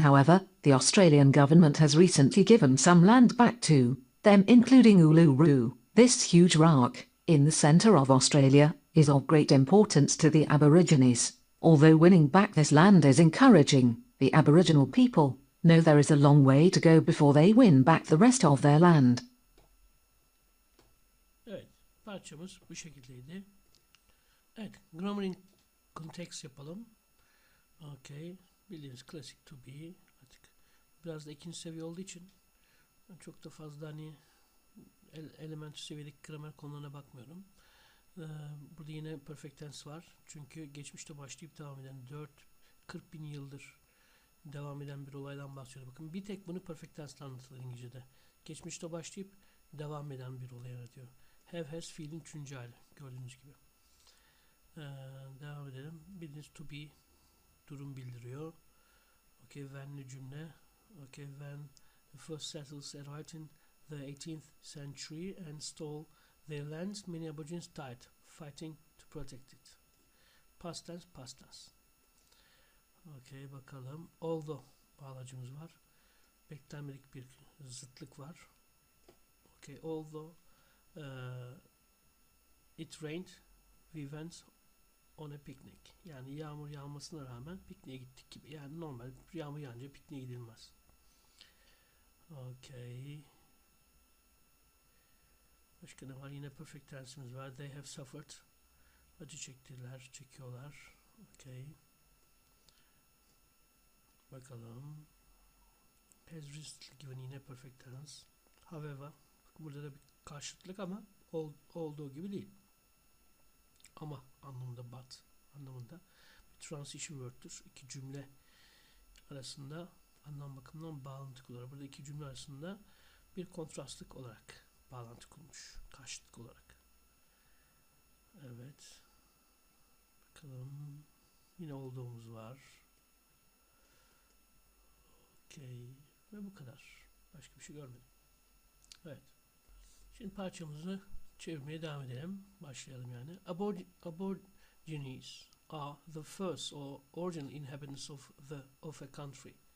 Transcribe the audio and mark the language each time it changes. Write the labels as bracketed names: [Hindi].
[English] However, the Australian government has recently given some land back to them, including Uluru. This huge rock, in the centre of Australia, is of great importance to the Aborigines. Although winning back this land is encouraging, the Aboriginal people know there is a long way to go before they win back the rest of their land. [Turkish] Evet, parçamız bu şekildeydi. Evet, [English] grammar in context [Turkish] yapalım. Okay, bildiğiniz klasik to be. Artık biraz da ikinci seviye olduğu için çok da fazla hani elementary seviyedeki gramer konularına bakmıyorum. Burada yine perfect tense var. Çünkü geçmişte başlayıp devam eden 40 bin yıldır devam eden bir olaydan bahsediyor. Bakın bir tek bunu perfect tense anlatılır İngilizce'de. Geçmişte başlayıp devam eden bir olay anlatıyor. Have, has, fiilin üçüncü hali. Gördüğünüz gibi. Devam edelim. Bildiğiniz to be durum bildiriyor. Okay, when'li cümle. [English] Okay, when the first settlers arrived in the 18th century and stole their lands, many Aborigines died fighting to protect it. [Turkish] Past tense, past tense. Okay, bakalım. Although bağlacımız var. Beklenmedik bir zıtlık var. [English] Okay, although it rained, we went on a picnic. [Turkish] Yani yağmur yağmasına rağmen pikniğe gittik gibi. Yani normal yağmur yağınca pikniğe gidilmez. Okay. Başka ne var? Yine perfect tense'imiz var. [English] They have suffered. [Turkish] Acı çektiler, çekiyorlar. Okay. Bakalım. Has recently given, yine perfect tense. However, burada da bir karşıtlık ama olduğu gibi değil. Ama anlamında, but anlamında bir transition word'tür. İki cümle arasında anlam bakımından bağlantı kurulur. Burada iki cümle arasında bir kontrastlık olarak bağlantı kurulmuş. Karşıtlık olarak. Evet. Bakalım. Yine olduğumuz var. Okay. Ve bu kadar. Başka bir şey görmedim. Evet. Şimdi parçamızı çevirmeye devam edelim. Başlayalım yani. [English] Aborigines are the first or original inhabitants of a country.